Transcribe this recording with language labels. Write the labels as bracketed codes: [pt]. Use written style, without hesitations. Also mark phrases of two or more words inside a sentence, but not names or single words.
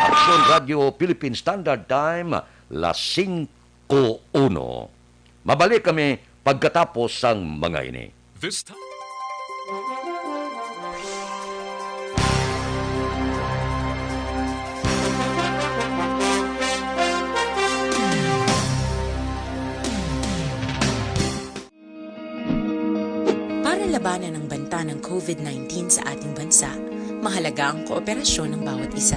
[tl] Aksyon Radio Philippine Standard Time, las 5:01. [hil] Mabalik kami pagkatapos ng mga ini. [en] This time. [tl] Para labanan ang banta ng COVID-19 sa ating bansa, mahalaga ang kooperasyon ng bawat isa.